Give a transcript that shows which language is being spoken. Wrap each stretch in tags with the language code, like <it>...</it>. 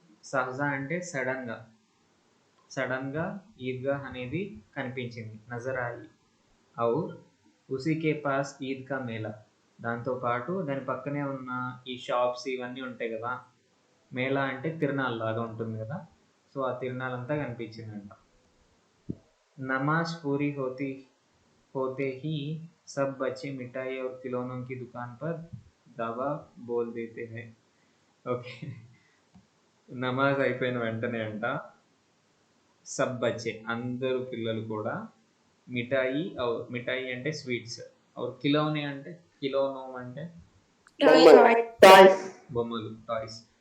<te>సహజా అంటే సడన్ గా, సడన్ గా ఈద్గాహ్ అనేది కనిపించింది, నజర్ ఆయి.</te> <hi>ఔర్ ఉసీకే పాస్ ఈద్ కా మేళా.</hi> <te>దాంతోపాటు దాని పక్కనే ఉన్న ఈ షాప్స్ ఇవన్నీ ఉంటాయి కదా, మేళా అంటే తిరునాళ్ళ లాగా ఉంటుంది కదా, సో ఆ తిరునాళ్ళంతా కనిపించిందంట.</te> <hi>నమాజ్ పూరీ होते ही सब बच्चे मिठाई और खिलौनों की दुकान पर दवा बोल देते हैं.</hi> <te>ఓకే. నమాజ్ అయిపోయిన వెంటనే అంట</te> <hi>సబ్ బచ్చే</hi> <te>అందరూ పిల్లలు కూడా మిఠాయి అంటే స్వీట్స్, కిలోనే అంటే కిలోనోం అంటే బొమ్మలు, టాయ్స్.</te>